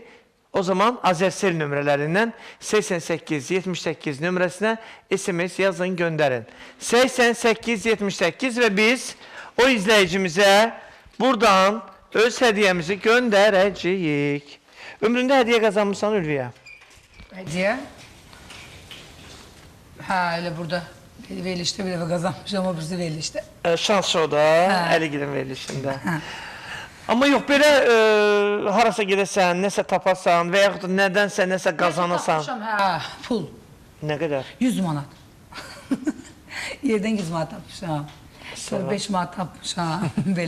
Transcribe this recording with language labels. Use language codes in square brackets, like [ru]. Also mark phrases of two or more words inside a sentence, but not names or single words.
[az] O zaman Azərsel nömrələrindən 8878 nömrəsinə SMS yazın, göndərin. 8878 və biz o izləyicimizə buradan öz hədiyyəmizi göndərəcəyik. Ömründə hədiyyə qazanmışsan Ülviyə? [tr] Hediye. Ha öyle burada verilişte bir defa kazanmışım ama birisi verilişte. [az] Şans o da, Əligilin verilişində. Amma yox, belə harasa gedəsən, nəsə tapasan və yaxud nədənsə nəsə qazanasan. Ha pul. Nə qədər? 100 manat. Yerden 100 manat tapmışam. Sonra 5 manat tapmışam. Belə.